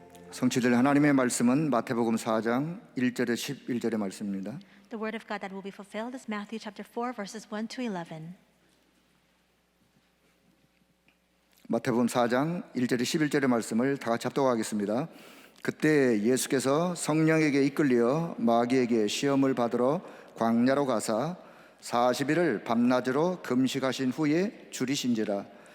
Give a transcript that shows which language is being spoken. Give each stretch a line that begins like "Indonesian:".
Korean: 성취될 하나님의 말씀은 마태복음 4장 1절에 11절의 말씀입니다.
English: The word of God that will be fulfilled is Matthew chapter 4 verses 1 to 11.
Korean: 마태복음 4장 1절에 11절의 말씀을 다 같이 합독하겠습니다. 그때 예수께서 성령에게 이끌려 마귀에게 시험을 받으러 광야로 가사 40일을 밤낮으로 금식하신 후에 줄이신지라.